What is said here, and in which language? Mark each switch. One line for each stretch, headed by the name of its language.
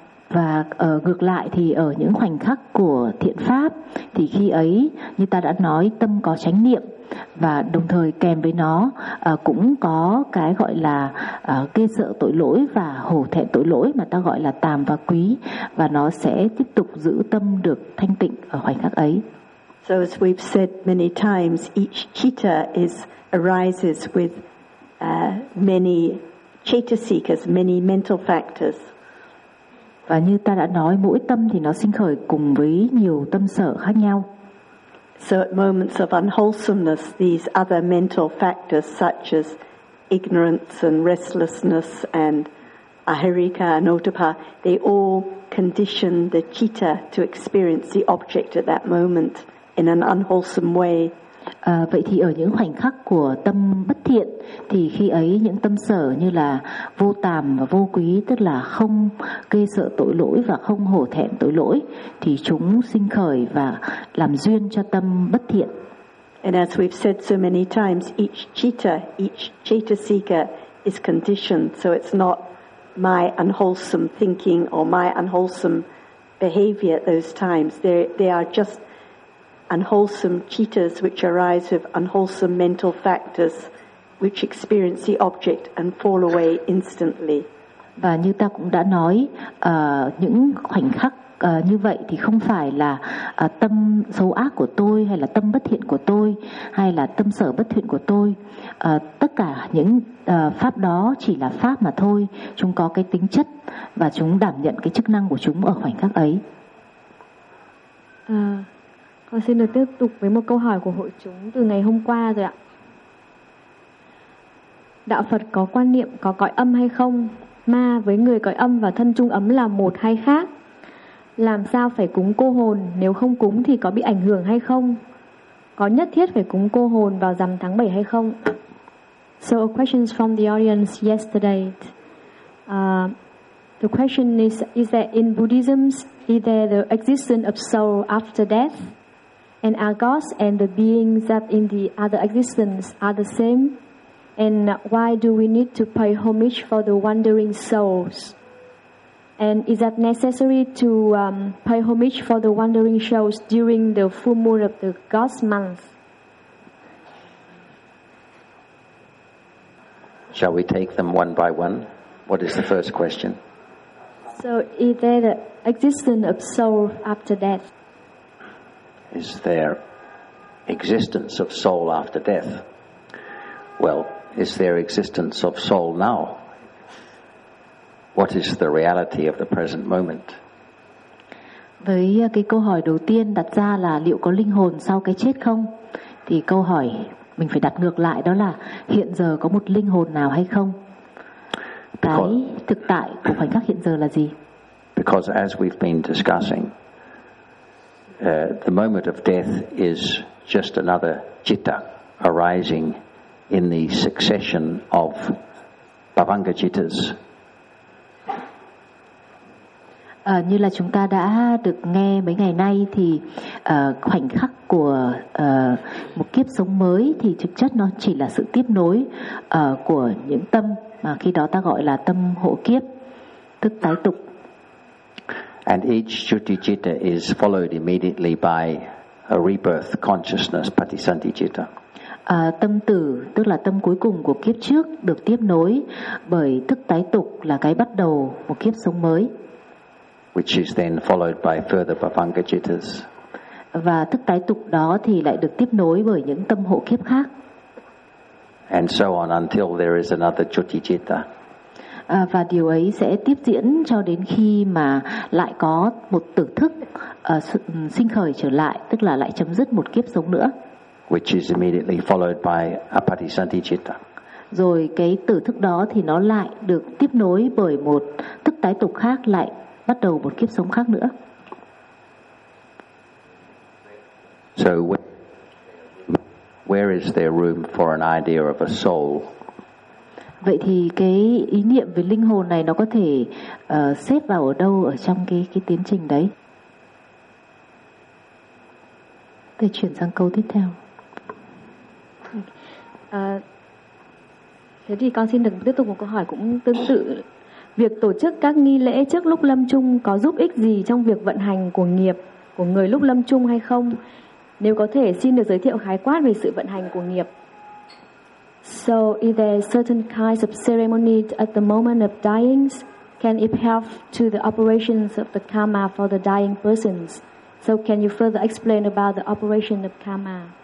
Vietnamese: Và ngược lại thì ở những khoảnh khắc của thiện pháp, thì khi ấy như ta đã nói, tâm có chánh niệm, và đồng thời kèm với nó cũng có cái gọi là ghê sợ tội lỗi và hổ thẹn tội lỗi, mà ta gọi là tàm và quý, và nó sẽ tiếp tục giữ tâm được thanh tịnh ở khoảnh khắc ấy.
English: So as we've said many times, each citta arises with many chetasikas, many mental factors.
Vietnamese: Và như ta đã nói, mỗi tâm thì nó sinh khởi cùng với nhiều tâm sở khác nhau.
English: So at moments of unwholesomeness, these other mental factors such as ignorance and restlessness and aharika and otapa, they all condition the citta to experience the object at that moment in an unwholesome way.
Vietnamese: Vậy thì ở những khoảnh khắc của tâm bất thiện, thì khi ấy những tâm sở như là vô tàm và vô quý, tức là không ghê sợ tội lỗi và không hổ thẹn tội lỗi, thì chúng sinh khởi và làm duyên cho tâm bất thiện.
English: And as we've said so many times, each citta, each chetasika is conditioned, so it's not my unwholesome thinking or my unwholesome behavior at those times. They are just unwholesome cittas which arise with unwholesome mental factors which experience the object and fall away instantly.
Vietnamese: Và như ta cũng đã nói, những khoảnh khắc như vậy thì không phải là tâm xấu ác của tôi, hay là tâm bất thiện của tôi, hay là tâm sở bất thiện của tôi. Tất cả những pháp đó chỉ là pháp mà thôi. Chúng có cái tính chất và chúng đảm nhận cái chức năng của chúng ở khoảnh khắc ấy. Con xin được tiếp tục với một câu hỏi của hội chúng từ ngày hôm qua rồi ạ. Đạo Phật có quan niệm có cõi âm hay không? Ma với người cõi âm và thân trung ấm là một hay khác? Làm sao phải cúng cô hồn? Nếu không cúng thì có bị ảnh hưởng hay không? Có nhất thiết phải cúng cô hồn vào rằm tháng 7 hay không?
English: So a question from the audience yesterday. The question is that in Buddhism, is there the existence of soul after death? And are gods and the beings that in the other existence are the same? And why do we need to pay homage for the wandering souls? And is that necessary to pay homage for the wandering souls during the full moon of the God's month? Shall we take them one by one? What is the first question? So, is there the existence of soul after death? Is there existence of soul after death? Well, is there existence of soul now? What is the reality of the present moment?
Vietnamese: Với cái câu hỏi đầu tiên đặt ra là liệu có linh hồn sau cái chết không? Thì câu hỏi mình phải đặt ngược lại đó là hiện giờ có một linh hồn nào hay không? Cái thực tại của khoảnh khắc hiện giờ là gì?
English: Because as we've been discussing, the moment of death is just another citta arising in the succession of bhavanga cittas.
Vietnamese: Như là chúng ta đã được nghe mấy ngày nay thì khoảnh khắc của một kiếp sống mới thì thực chất nó chỉ là sự tiếp nối của những tâm mà khi đó ta gọi là tâm hộ kiếp, tức tái tục.
English: And each shuddhicitta is followed immediately by a rebirth consciousness, patisandhicitta.
Vietnamese: Tâm tử, tức là tâm cuối cùng của kiếp trước được tiếp nối bởi thức tái tục là cái bắt đầu một kiếp sống mới.
English: Which is then followed by further bhavanga cittas.
Vietnamese: Và thức tái tục đó thì lại được tiếp nối bởi những tâm hộ kiếp khác.
English: And so on until there is another shuddhicitta.
Vietnamese: Và điều ấy sẽ tiếp diễn cho đến khi mà lại có một tử thức sinh khởi trở lại, tức là lại chấm dứt một kiếp sống nữa.
English: Which is immediately followed by a patisandhicitta.
Vietnamese: Rồi cái tử thức đó thì nó lại được tiếp nối bởi một thức tái tục khác, lại bắt đầu một kiếp sống khác nữa.
English: So where is there room for an idea of a soul?
Vietnamese: Vậy thì cái ý niệm về linh hồn này nó có thể xếp vào ở đâu ở trong cái tiến trình đấy? Để chuyển sang câu tiếp theo. Thế thì con xin được tiếp tục một câu hỏi cũng tương tự. Việc tổ chức các nghi lễ trước lúc lâm chung có giúp ích gì trong việc vận hành của nghiệp của người lúc lâm chung hay không? Nếu có thể xin được giới thiệu khái quát về sự vận hành của nghiệp.
English: So, is there certain kinds of ceremony at the moment of dying? Can it help to the operations of the karma for the dying persons? So, can you further explain about the operation of karma?